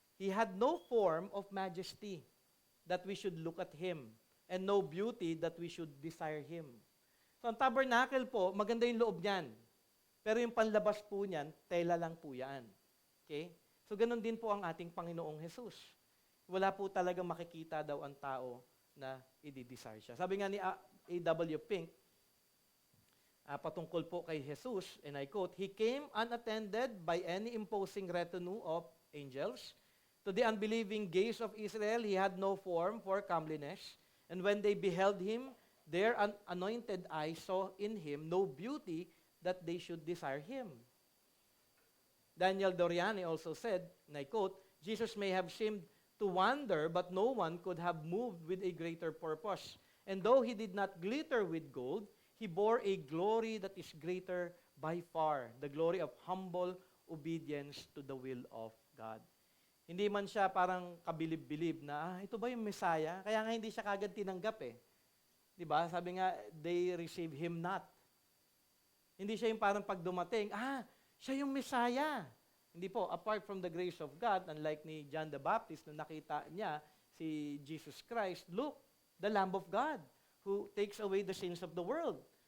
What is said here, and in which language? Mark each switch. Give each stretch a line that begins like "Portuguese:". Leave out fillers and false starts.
English: He had no form of majesty that we should look at him, and no beauty that we should desire him.
Filipino: So ang tabernacle po, maganda yung loob niyan. Pero yung panlabas po niyan, tela lang po yan. Okay? So ganun din po ang ating Panginoong Jesus. Wala po talagang makikita daw ang tao na i-desire siya.
English: Sabi nga ni
Filipino: A.W.
English: Pink,
Filipino: patungkol po kay Jesus,
English: and I quote, he came unattended by any imposing retinue of angels. To the unbelieving gaze of Israel, he had no form for comeliness. And when they beheld him, their anointed eyes saw in him no beauty that they should desire him. Daniel Doriani also said, and I quote, Jesus may have seemed to wander, but no one could have moved with a greater purpose. And though he did not glitter with gold, he bore a glory that is greater by far, the glory of humble obedience to the will of God.
Filipino: Hindi man siya parang kabilib-bilib na, ito ba yung Messiah? Kaya nga hindi siya kagad tinanggap eh. Diba? Sabi nga,
English: they receive him not.
Filipino: Hindi siya yung parang pag dumating, siya yung Messiah. Hindi po,
English: apart from the grace of God,
Filipino: unlike ni John the Baptist, na nakita niya si Jesus Christ,
English: look, the Lamb of God, who takes away the sins of the world.